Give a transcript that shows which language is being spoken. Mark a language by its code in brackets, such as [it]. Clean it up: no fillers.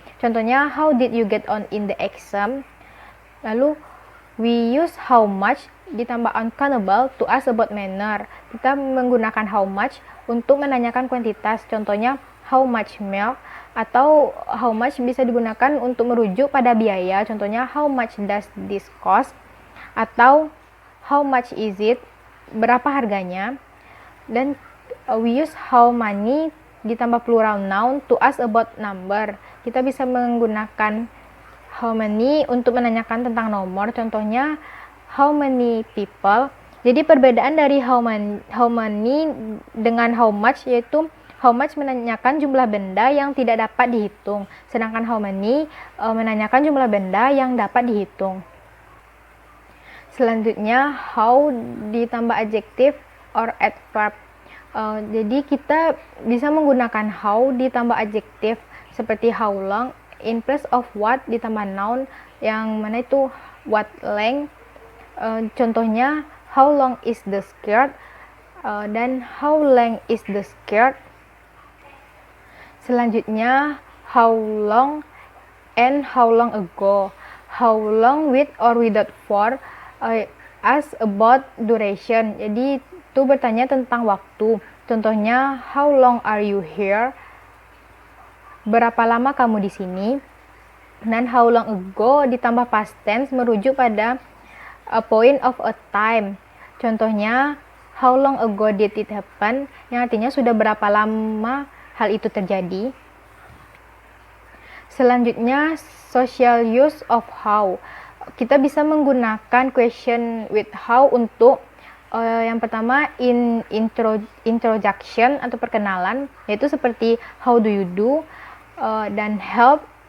[en] Contohnya, how did you get on in the exam? Lalu we use how much ditambah uncountable to ask about manner. [id] Kita menggunakan how much untuk menanyakan kuantitas. Contohnya, how much milk, atau how much bisa digunakan untuk merujuk pada biaya. [en] Contohnya, how much does this cost, atau how much is it, berapa harganya. Dan we use how many ditambah plural noun to ask about number. [id] Kita bisa menggunakan how many untuk menanyakan tentang nomor. [en] Contohnya, how many people. [id] Jadi perbedaan dari how many dengan how much yaitu how much menanyakan jumlah benda yang tidak dapat dihitung, sedangkan how many menanyakan jumlah benda yang dapat dihitung. [en] Selanjutnya, how ditambah adjective or adverb. Jadi kita bisa menggunakan how ditambah adjective seperti how long, in place of what ditambah noun, yang mana itu what length. Contohnya, how long is the skirt, dan how length is the skirt. Selanjutnya, how long and how long ago. How long with or without for, ask about duration. [id] Jadi itu bertanya tentang waktu. Contohnya, how long are you here? Berapa lama kamu di sini? [en] Dan how long ago ditambah past tense merujuk pada a point of a time. Contohnya, how long ago did it happen? [id] Yang artinya sudah berapa lama hal itu terjadi. Selanjutnya, social use of how. Kita bisa menggunakan question with how untuk yang pertama introduction atau perkenalan, yaitu seperti how do you do, dan help.